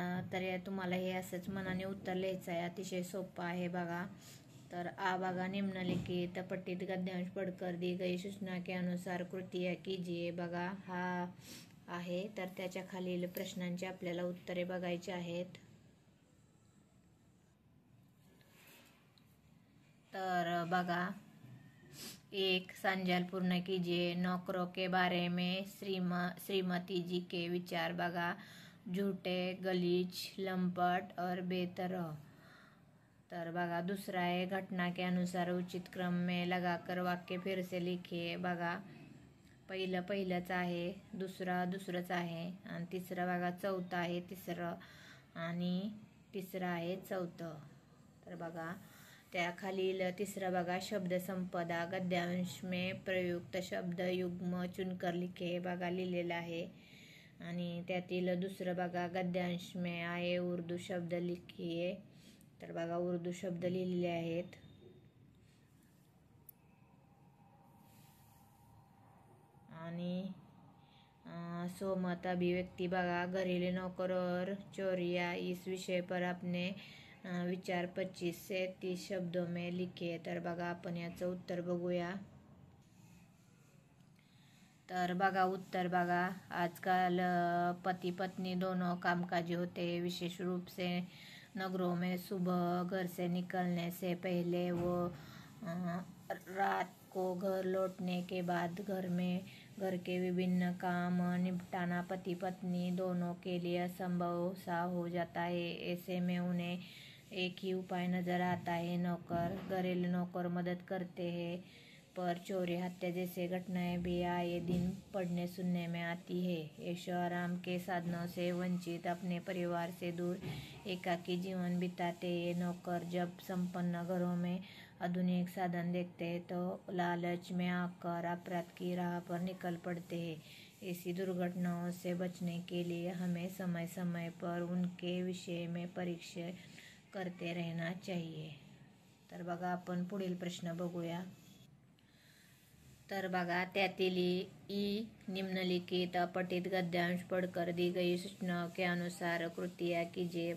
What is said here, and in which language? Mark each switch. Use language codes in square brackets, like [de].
[mr] तर तुम्हाला हे असंच मनाने उत्तर लिहायचं आहे. अतिशय सोपं आहे बघा. तर बघा, [hi] निम्नलिखित पठित गद्यांश पढ़कर दी गई सूचना के अनुसार कृतियाँ कीजिए. [mr] बघा हा आहे. तर त्याच्या खालील प्रश्नांची आपल्याला उत्तरे बघायची आहेत. तर बघा, [hi] एक सांजाल पूर्ण कीजिए. नौकरों के बारे में श्रीमती जी के विचार. बघा झूठे, गलीच, लंपट और बेतरह. [mr] तर बघा दुसरा आहे, [hi] घटना के अनुसार उचित क्रम में लगाकर वाक्य फिर से लिखिए. [mr] बघा पहिलंच आहे, दुसरंच आहे आणि तिसरं बघा चौथं आहे तिसरं आणि तिसरं आहे चौथं. तर बघा त्या खालील तिसरं बघा, [hi] शब्द संपदा गद्यांश में प्रयुक्त शब्द युग्म चुनकर लिखे. [mr] बघा लिहिलेलं आहे. आणि त्यातील दुसरं बघा, [hi] गद्यांश में आए उर्दू शब्द लिखिए. [mr] तर बघा उर्दू शब्द लिहिलेले आहेत. आणि स्वमत अभिव्यक्ती बघा, [hi] घरेलू नौकर और चोरियां इस विषय पर अपने विचार 25 से 30 शब्दों में लिखिए. [mr] तर बघा आपण याचं उत्तर बघूया. तर बघा उत्तर बघा, [hi] आजकल पति पत्नी दोनों कामकाजी होते हैं. विशेष रूप से नगरों में सुबह घर से निकलने से पहले वो रात को घर लौटने के बाद घर के विभिन्न काम निपटाना पति पत्नी दोनों के लिए असंभव सा हो जाता है। ऐसे में उन्हें एक ही उपाय नजर आता है, नौकर। घरेलू नौकर मदद करते हैं, पर चोरी हत्या जैसे घटनाएं भी आए दिन पढ़ने सुनने में आती है। ऐशो आराम के साधनों से वंचित, अपने परिवार से दूर एकाकी जीवन बिताते ये नौकर जब संपन्न घरों में आधुनिक साधन देखते हैं तो लालच में आकर अपराध की राह पर निकल पड़ते हैं। ऐसी दुर्घटनाओं से बचने के लिए हमें समय समय पर उनके विषय में परीक्षा करते रहना चाहिए। [mr] तर बघा आपण पुढील प्रश्न बघूया। तर बघा त्यातील [hi] निम्नलिखित पठित गद्यांश पढ़कर दी गई सूचनाओं के अनुसार कृतियाँ कीजिए।